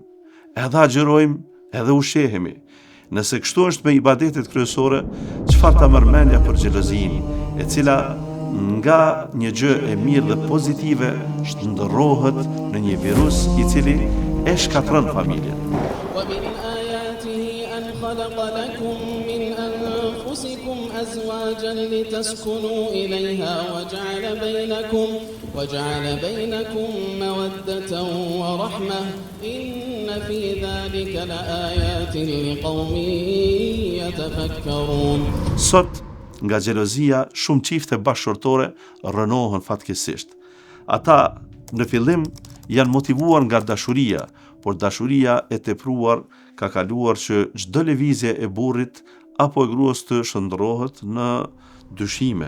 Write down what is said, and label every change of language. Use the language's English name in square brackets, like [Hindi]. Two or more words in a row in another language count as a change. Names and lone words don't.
[Albanian] Edhe agjërojmë, edhe ushqehemi. Nëse kështu është me ibadetet kryesore, çfarë ta merr mendja për xhelozinë, e cila nga një gjë e mirë dhe pozitive ndërrohet në një virus i cili e shkatron familjen. [Arabic] خلق لكم من أنفسكم أزواجا لتسكنوا إليها وجعل بينكم مودة ورحمة إن في ذلك لآيات لقوم يتفكرون. [Albanian] Sot, nga xhelozia, shumë çifte bashkëshortore rënohen fatkeqësisht. Ata në fillim janë motivuar nga dashuria, por dashuria e tepruar ka kaluar që çdo lëvizje e burrit apo e gruas të shndrohet në dyshime.